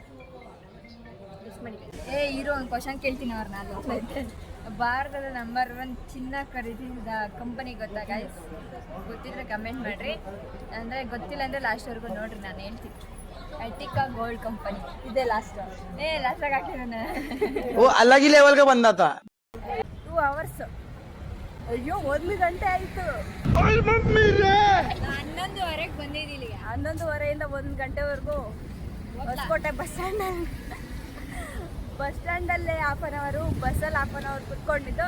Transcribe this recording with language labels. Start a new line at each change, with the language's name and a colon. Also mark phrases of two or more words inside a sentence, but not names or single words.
Kannada: ಇರೋ ಒಂದು ಕ್ವಶನ್ ಕೇಳ್ತೀನಿ ಅವ್ರನ್ನ. ಭಾರತದ ನಂಬರ್ 1 ಚಿನ್ನ ಖರೀದಿಸಿದ ಕಂಪನಿ ಗೊತ್ತಾ ಗೈಸ್? ಗೊತ್ತಿದ್ರೆ ಕಮೆಂಟ್ ಮಾಡಿರಿ, ಅಂದರೆ ಗೊತ್ತಿಲ್ಲ ಅಂದರೆ ಲಾಸ್ಟ್ವರೆಗೂ ನೋಡ್ರಿ, ನಾನು ಹೇಳ್ತೀನಿ. ಅಟಿಕಾ ಗೋಲ್ಡ್ ಕಂಪನಿ ಇದೆ ಲಾಸ್ಟ್. ಲಾಸ್ಟಾಗಿ ಹಾಕಿರೋಣ.
Hindi: अलग ही लेवल का बंदा था.
Kannada: 2 hours. ಅಯ್ಯೋ 1 ಗಂಟೆ ಆಯಿತು. 11:30 ಬಂದಿದ್ದೀನಿ. 11:30 1 ಗಂಟೆವರೆಗೂ ಹೊಸಕೋಟೆ ಬಸ್ ಸ್ಟ್ಯಾಂಡಲ್ಲೇ
English: half an hour,
Kannada: ಬಸ್ಸಲ್ಲಿ
English: half an hour
Kannada: ಕುತ್ಕೊಂಡಿದ್ದು.